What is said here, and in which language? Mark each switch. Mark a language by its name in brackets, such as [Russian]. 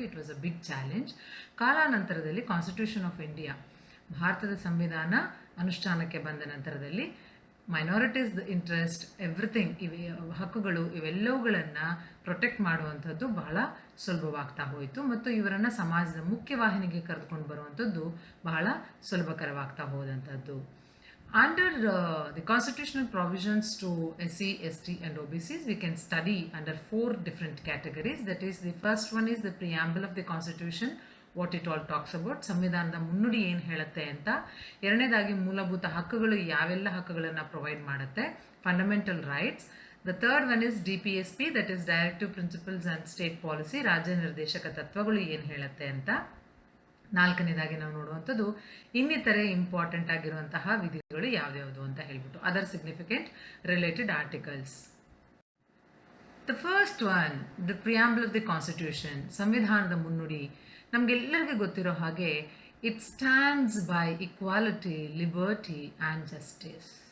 [English] It was a big challenge. [Kannada] ಕಾಲಾನಂತರದಲ್ಲಿ constitution of India, ಭಾರತದ ಸಂವಿಧಾನ ಅನುಷ್ಠಾನಕ್ಕೆ ಬಂದ ನಂತರದಲ್ಲಿ ಮೈನಾರಿಟೀಸ್ ಇಂಟ್ರೆಸ್ಟ್, ಎವ್ರಿಥಿಂಗ್, ಹಕ್ಕುಗಳು ಇವೆಲ್ಲವುಗಳನ್ನು ಪ್ರೊಟೆಕ್ಟ್ ಮಾಡುವಂಥದ್ದು ಬಹಳ ಸುಲಭವಾಗ್ತಾ ಹೋಯಿತು ಮತ್ತು ಇವರನ್ನು ಸಮಾಜದ ಮುಖ್ಯವಾಹಿನಿಗೆ ಕರೆದುಕೊಂಡು ಬರುವಂಥದ್ದು ಬಹಳ ಸುಲಭಕರವಾಗ್ತಾ ಹೋದಂಥದ್ದು. [English] Under the constitutional provisions to SC, ST and OBCs, we can study under 4 different categories. That is, the first one is the preamble of the constitution, what it all talks about, [Kannada] ಸಂವಿಧಾನದ ಮುನ್ನುಡಿ ಏನು ಹೇಳುತ್ತೆ ಅಂತ. ಎರಡನೇದಾಗಿ ಮೂಲಭೂತ ಹಕ್ಕುಗಳು ಯಾವೆಲ್ಲ ಹಕ್ಕುಗಳನ್ನು ಪ್ರೊವೈಡ್ ಮಾಡುತ್ತೆ, fundamental rights. [English] The third one is DPSP, that is Directive Principles and State Policy, [Kannada] ರಾಜ್ಯ ನಿರ್ದೇಶಕ ತತ್ವಗಳು ಏನು ಹೇಳುತ್ತೆ ಅಂತ. ನಾಲ್ಕನೇದಾಗಿ ನಾವು ನೋಡುವಂಥದ್ದು ಇನ್ನಿತರೆ ಇಂಪಾರ್ಟೆಂಟ್ ಆಗಿರುವಂತಹ ವಿಧಿಗಳು ಯಾವ್ಯಾವುದು ಅಂತ ಹೇಳ್ಬಿಟ್ಟು, [English] Other significant related articles. The first one, the preamble of the constitution, [Kannada] ಸಂವಿಧಾನದ ಮುನ್ನುಡಿ. ನಮಗೆಲ್ಲರಿಗೂ ಗೊತ್ತಿರೋ ಹಾಗೆ [English] It stands by equality, liberty and justice.